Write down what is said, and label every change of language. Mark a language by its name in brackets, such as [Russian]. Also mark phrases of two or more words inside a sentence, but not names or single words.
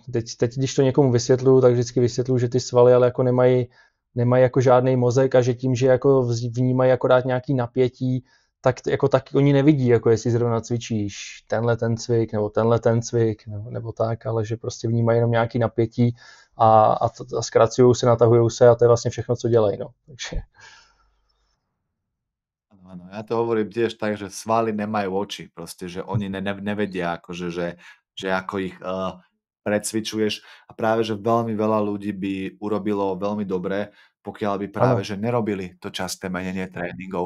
[Czech] Teď, když to někomu vysvětluju, tak vždycky vysvětluju, že ty svaly ale jako nemají jako žádný mozek a že tím, že jako vnímají akorát nějaký napětí, tak oni nevidí, jako jestli zrovna cvičíš ten cvik nebo tenhle ten cvik nebo tak, ale že prostě vnímají jenom nějaký napětí a zkracují se, natahují se a to je vlastně všechno, co dělají, no. Takže... [Slovak] Áno, ja to hovorím tiež tak, že svaly nemajú oči, proste, že oni nevedia, akože, že ako ich precvičuješ a práve, že veľmi veľa ľudí by urobilo veľmi dobre, pokiaľ by práve, že nerobili to časté menenie tréningov.